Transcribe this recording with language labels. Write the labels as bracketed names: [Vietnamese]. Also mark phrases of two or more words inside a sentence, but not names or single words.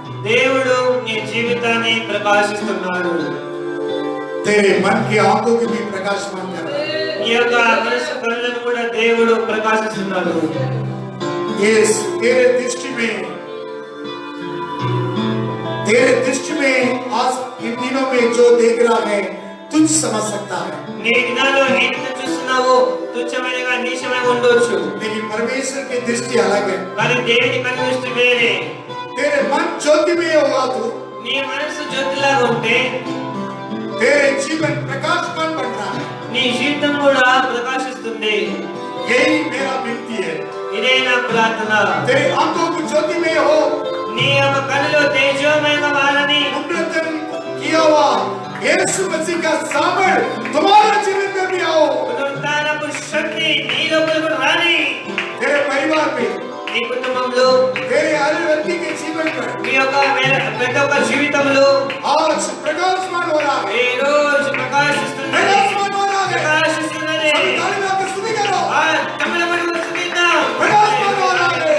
[Telugu] దేవుడు నీ జీవితాన్ని ప్రకాశిస్తున్నాడు. [Hindi] तेरे मन की आंखों को भी प्रकाशमान कर रहा है। [Telugu] నీ యొక్క మనసు కళ్ళను కూడా దేవుడు ప్రకాశిస్తున్నాడు. [Hindi] यस, तेरे दृष्टि में आज इन दिनों में जो देख रहा है तुझ समझ सकता है, [Telugu] నీ దినాల్లో ఏంటో చూస్తున్నావు తుచ్చమైనగా నీచమై ఉండొచ్చు. [Hindi] लेकिन परमेश्वर की दृष्टि अलग है। [Telugu] కానీ దేవుని కన్ను దృష్టి వేరే. [Hindi] तेरे मन ज्योति में होगा तो [Telugu] నీ మనసు జ్యోతిలాగా ఉంటే [Hindi] तेरे जीवन प्रकाशमान बन रहा है। [Telugu] నీ జీవితం కూడా ప్రకాశిస్తుంది. [Hindi] यही मेरा विनती है। [Telugu] ఇదే నా ప్రార్థన. [Hindi] तेरे आंखों को ज्योति में हो, [Telugu] నీ యొక్క కన్నులో తేజోమయంగా మారని [Hindi] पुनरुत्थान किया हुआ यीशु मसीह का सामर्थ तुम्हारे जीवन में भी आओ। [Telugu] పునరుత్థానపు శక్తి నీ లోపలకు రాని. [Hindi] तेरे परिवार में, [Telugu] నీ కుటుంబంలో, [Hindi] तेरे हर व्यक्ति के जीवन पर [Telugu] మీ యొక్క ప్రతి ఒక్క జీవితంలో [Hindi] आज प्रकाशमान हो रहा है। [Telugu] ఈ రోజు ప్రకాశిస్తున్నది. [Hindi] प्रकाशमान हो रहा है। [Telugu] ప్రకాశిస్తున్నది. [Hindi] ताली बजा के स्तुति करो। [Telugu] ఆ తమిళ పడుకు స్తుతిద్దాం. [Hindi] प्रकाशमान हो रहा है।